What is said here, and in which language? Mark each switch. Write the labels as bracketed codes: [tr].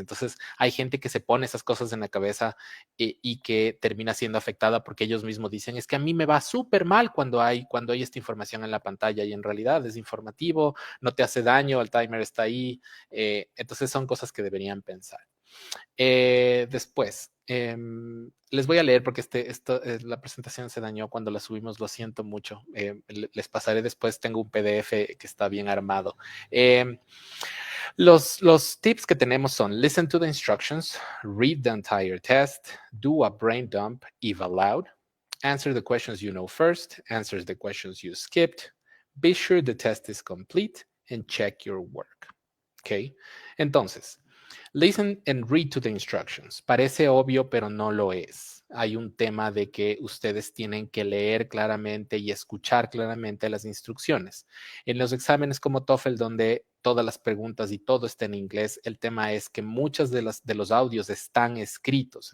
[es] Entonces hay gente que se pone esas cosas en la cabeza y que termina siendo afectada porque ellos mismos dicen, es que a mí me va súper mal cuando hay esta información en la pantalla y en realidad es informativo, no te hace daño, el timer está ahí. Entonces son cosas que deberían pensar. Después, les voy a leer porque la presentación se dañó cuando la subimos, lo siento mucho. Les pasaré después, tengo un PDF que está bien armado. Los tips que tenemos son [en] listen to the instructions, read the entire test, do a brain dump, eval out, answer the questions you know first, answer the questions you skipped, be sure the test is complete, and check your work. Ok, [es] entonces, [en] listen and read to the instructions. [es] Parece obvio, pero no lo es. Hay un tema de que ustedes tienen que leer claramente y escuchar claramente las instrucciones. En los exámenes como TOEFL, donde todas las preguntas y todo está en inglés, el tema es que muchos de los audios están escritos.